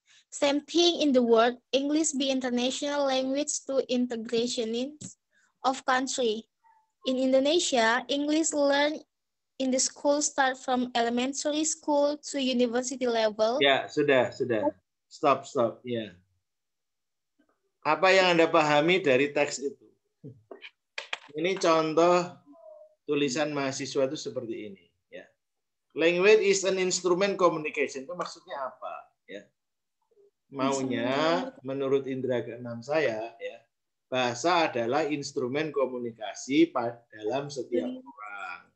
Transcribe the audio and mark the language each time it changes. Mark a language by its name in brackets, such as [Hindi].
[English] Same thing in the world. English be international language to integrationin of country. In Indonesia, English learned in the school start from elementary school to university level. [Indonesian] Ya, sudah. Stop. Ya. Apa yang Anda pahami dari teks itu? Ini contoh tulisan mahasiswa itu seperti ini, ya. [English] Language is an instrument communication. [Indonesian] Itu maksudnya apa, ya? Maunya menurut indera keenam saya, ya, bahasa adalah instrumen komunikasi dalam setiap orang.